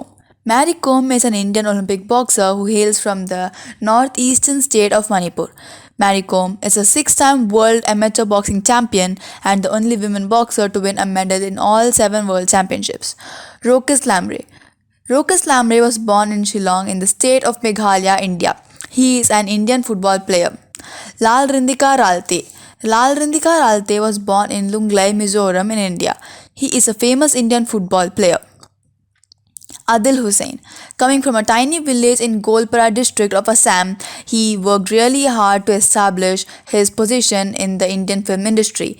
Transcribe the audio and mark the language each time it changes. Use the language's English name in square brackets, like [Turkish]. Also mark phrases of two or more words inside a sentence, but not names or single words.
[English] Mary Kom is an Indian Olympic boxer who hails from the northeastern state of Manipur. Mary Kom is a six-time world amateur boxing champion and the only women boxer to win a medal in all seven world championships. Rokas Lamre. Rokas Lamre was born in Shillong in the state of Meghalaya, India. He is an Indian football player. Lal Rindika Ralte. Lal Rindika Ralte was born in Lunglei, Mizoram in India. He is a famous Indian football player. Adil Hussain. Coming from a tiny village in Golpara district of Assam, he worked really hard to establish his position in the Indian film industry.